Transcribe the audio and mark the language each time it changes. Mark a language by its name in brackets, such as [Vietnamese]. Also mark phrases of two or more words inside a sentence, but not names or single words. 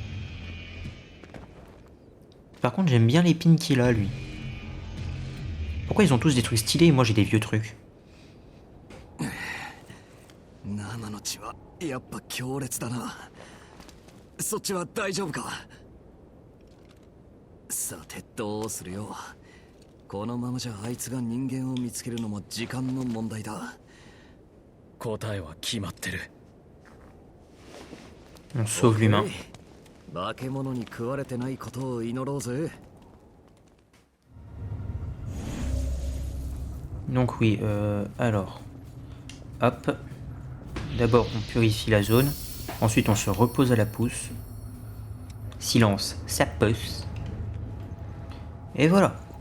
[French] Par contre, j'aime bien l'épine qu'il a, lui. Pourquoi Pourquoi ils ont tous des trucs stylés et moi j'ai des vieux trucs? [Japanese] 生の血はやっぱ強烈だな。そっちは大丈夫か。さてどうするよ。このままじゃあいつが人間を見つけるのも時間の問題だ。答えは決まってる。 [French] On sauve l'humain. [Japanese] 化け物に食われてないことを祈ろうぜ。 [French] Donc oui, alors, hop, d'abord on purifie la zone, ensuite on se repose à la pousse, silence, ça pousse, et voilà.